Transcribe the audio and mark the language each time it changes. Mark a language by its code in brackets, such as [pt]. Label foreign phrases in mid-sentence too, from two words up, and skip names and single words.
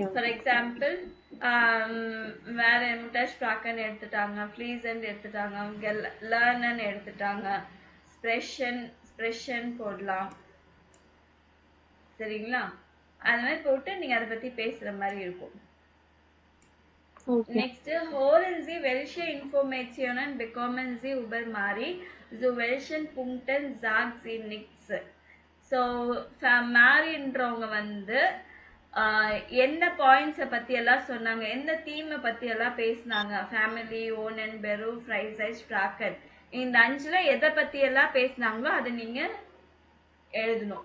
[en] for example [ta] வேற முட்டஸ்ப்ராக்கன் எடுத்துட்டாங்க, ஃப்ளீசன் எடுத்துட்டாங்க, லேர்னன் எடுத்துட்டாங்க, ஸ்ப்ரெஷன் போடலாம். சரிங்களா? அது மாதிரி போட்டு நீங்க அதை பத்தி பேசுற மாதிரி இருக்கும். ஓகே [en] Next, [de] holen Sie welche Informationen bekommen Sie über Mari? Zu welchen Punkten sagt sie nichts? [en] So, [ta] மாரின்றவங்க வந்து எந்த பாயிண்ட்ஸை பத்தி எல்லாம் சொன்னாங்க, எந்த தீமை பத்தி எல்லாம் பேசினாங்க, ஃபேமிலி, ஓனன், பெரு, ஃப்ரைசைஸ், ஸ்ட்ராக்கன், இந்த 5ல எதை பத்தி எல்லாம் பேசினாங்களோ அதை நீங்க எழுதணும்.